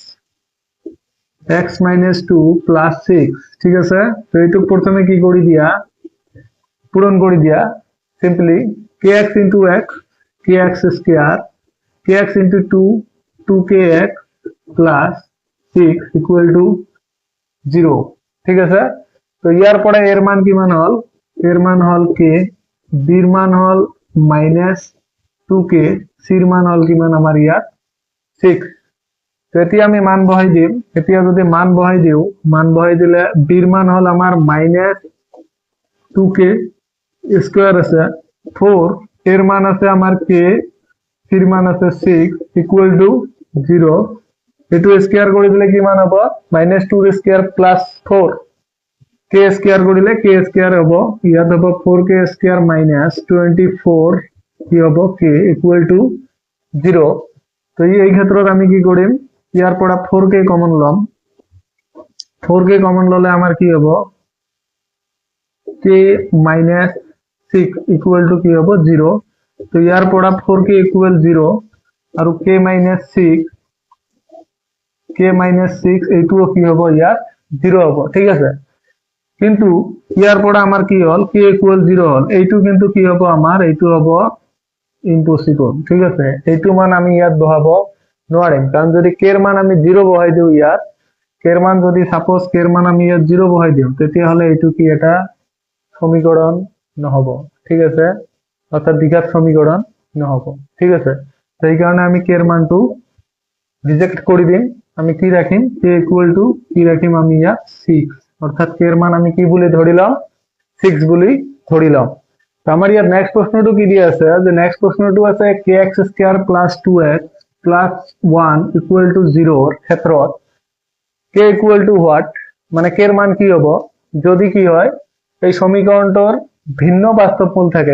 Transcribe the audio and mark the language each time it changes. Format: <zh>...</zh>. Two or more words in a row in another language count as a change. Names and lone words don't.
<as>x - 2 + 6 ঠিক আছে তো এইটো প্ৰথমে কি কৰি দিয়া পূরণ কৰি দিয়া সিম্পলি kx * x kx স্কয়ার kx * 2 2kx + 6</as> <en>equal to</en> <as>0 ঠিক আছে তো ইয়ার</as> <bn>পরে এর মান কি মান হল এর মান হল k b এর মান হল -2k c এর মান হল কি মান আমার</bn> <as>ইয়াত 6 তো এতিয়া আমি মান বহাই দিম এতিয়া যদি মান বহাই দিও মান বহাই দিলে b</as> <bn>এর মান হল আমার</bn> <as>-2k স্কয়ার আছে</as> <bn>4 এর মান আছে আমার k c এর মান আছে 6</bn> <en>equal to</en> <bn>0 এটু স্কয়ার করে দিলে কি মান হবে -2 স্কয়ার প্লাস 4 k স্কয়ার করিলে k স্কয়ার হবে ইয়াত হবে 4k স্কয়ার মাইনাস 24 কি হবে k ইকুয়াল টু 0 তো</bn> <as>এই ক্ষেত্ৰত আমি কি কৰিম ইয়াৰ পৰা</as> <bn>4k কমন লম 4k কমন ললে আমার কি হবে</bn> <as>k - 6</as> <en>equal to</en> <as>কি হবে 0 তো ইয়াৰ পৰা 4k ইকুয়াল 0 আৰু k - 6 এইটোও কি হবে ইয়াত 0 হবে ঠিক আছে কিন্তু</as> <bn>ইয়ার পরে আমার কি হল</bn> <as>k ইকুয়াল 0 হল এইটো কিন্তু কি হবে আমার এইটো হবে ইম্পসিবল ঠিক আছে এইটো মান আমি ইয়াত বহাবো নোৱাৰিম কারণ যদি k এর মান আমি 0 বহাই দিও ইয়াত k এর মান যদি সাপোজ k এর মান আমি ইয়াত 0 বহাই দিও তেতিয়া হলে এইটো কি এটা সমীকরণ নহব, ঠিক আছে, অর্থাৎ দ্বিঘাত সমীকরণ নহব, ঠিক আছে।</as> <bn>তো এই কারণে আমি কে এর মানটো রিজেক্ট করে দিম।</bn> <as>আমি কি রাখিম, কে ইকুয়াল টু কি রাখিম আমি ইয়া 6, অর্থাৎ কে এর মান আমি কি বলে ধরিলাম, 6 বলি ধরিলাম।</as> <bn>তো আমার ইয়ার নেক্সট প্রশ্নটো কি দিয়ে আছে, যে নেক্সট প্রশ্নটো আছে kx স্কয়ার প্লাস 2x প্লাস 1</bn> <en>equal to</en> <bn>0 এর ক্ষেত্ৰত কে</bn> <en>equal to what,</en> <bn>মানে কে এর মান কি হবো যদি কি হয় এই সমীকরণটার ভিন্ন বাস্তব মূল থাকে।</bn>